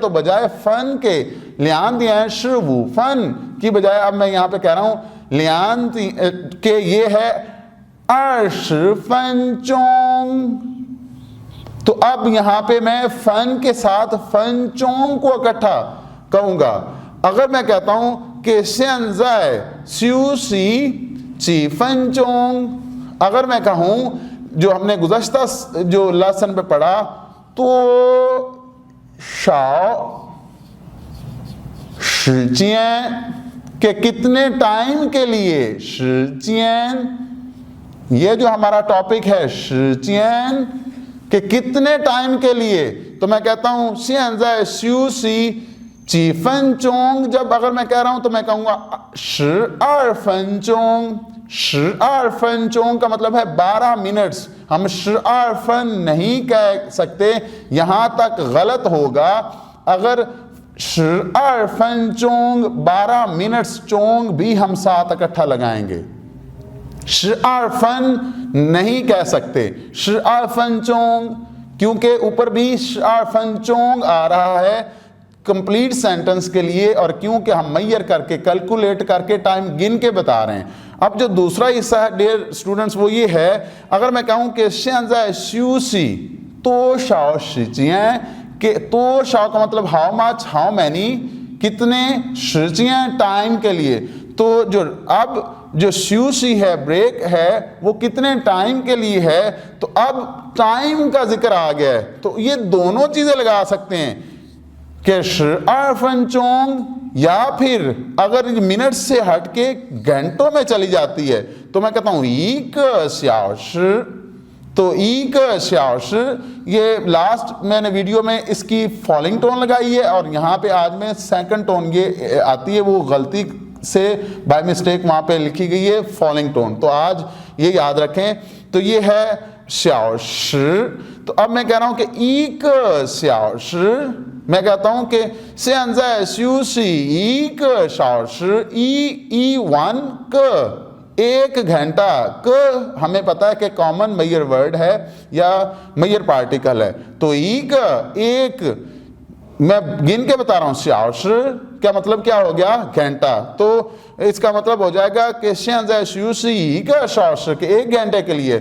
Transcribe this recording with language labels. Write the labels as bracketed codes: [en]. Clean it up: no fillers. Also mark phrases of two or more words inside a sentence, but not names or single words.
[hi] तो बजाय फन के ल्यान 15 फन की बजाय अब मैं यहां पे कह रहा हूं ल्यान के ये है 20 分钟। तो अब यहां पे मैं फन के साथ फन चोंग को इकट्ठा कहूंगा। अगर मैं कहता हूं कि [zh] 现在休息几分钟, [hi] अगर मैं कहूं जो हमने गुज़श्ता जो लेसन पे पढ़ा, तो 少时间 के कितने टाइम के लिए, 时间 ये जो हमारा टॉपिक है 时间 के कितने टाइम के लिए, तो मैं कहता हूं [zh] 现在休息几分钟। [hi] जब अगर मैं कह रहा हूं तो मैं कहूंगा 12 分钟। 12分钟 का मतलब है 12 मिनट्स। हम 12分नहीं कह सकते, यहां तक गलत होगा। अगर 12 分钟 12 मिनट्स चोंग भी हम साथ इकट्ठा लगाएंगे, 12分नहीं कह सकते, 12 分钟, क्योंकि ऊपर भी 12 分钟 आ रहा है [en] complete sentence [hi] के लिए, और क्योंकि हम मैयर करके कैलकुलेट करके टाइम गिन के बता रहे हैं। अब जो दूसरा हिस्सा है [en] dear students [hi] वो ये है, अगर मैं कहूं कि [zh] 现在休息多少时间, [hi] के 多少 का मतलब [en] how much, how many, [hi] कितने, 时间 टाइम के लिए। तो जो अब जो 休息 है ब्रेक है वो कितने टाइम के लिए है, तो अब टाइम का जिक्र आ गया है। तो ये दोनों चीजें लगा सकते हैं कि 12 分钟, या फिर अगर मिनट से हटके घंटों में चली जाती है तो मैं कहता हूं [zh] 1 个小时। तो 1个小时, [hi] ये लास्ट मैंने वीडियो में इसकी [en] falling tone [hi] लगाई है, और यहाँ पे आज में [en] second tone [hi] ये आती है, वो गलती से [en] by mistake [hi] वहां पे लिखी गई है [en] falling tone, [hi] तो आज ये याद रखें। तो ये है 小时। तो अब मैं कह रहा हूं कि [zh] 1 个小时, [hi] मैं कहता हूं कि [zh] 现在休息1个小时, [hi] 1 个 एक घंटा, क हमें पता है कि कॉमन मैयर वर्ड है या मैयर पार्टिकल है, तो एक मैं गिन के बता रहा हूं, 小时 क्या मतलब क्या हो गया, घंटा। तो इसका मतलब हो जाएगा कि [zh] 现在休息1个小时, [hi] के 1 घंटे के लिए।